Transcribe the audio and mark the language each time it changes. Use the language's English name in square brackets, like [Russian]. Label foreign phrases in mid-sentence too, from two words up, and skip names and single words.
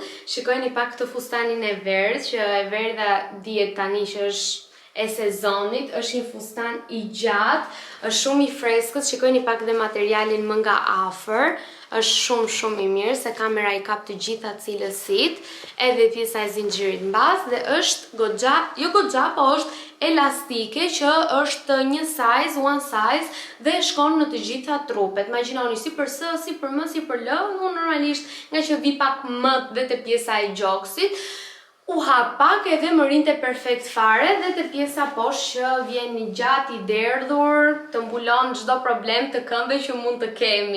[Albanian] Shikojeni pak këtë fustanin e verdh, që e verdha dihet tani që është e sezonit, është një fustan i gjatë, është shumë i freskët, shikojeni pak dhe materialin më nga afër, është shumë i mirë, se kamera i kap të gjitha cilësit, edhe pjesa e zinxhirit mbas, dhe është goxha, jo goxha, po është elastike që është një size, [English] one size, [Albanian] dhe shkon në të gjitha trupet. Imagjinoni si për S, si për M, si për L, unë normalisht nga që vi pak më dhe të pjesa e gjoksit, u hap pak edhe më rinte perfekt fare dhe të pjesa poshtë që vjen një gjatë i derdhur, të mbulon çdo problem të këmbëve që mund të kemi.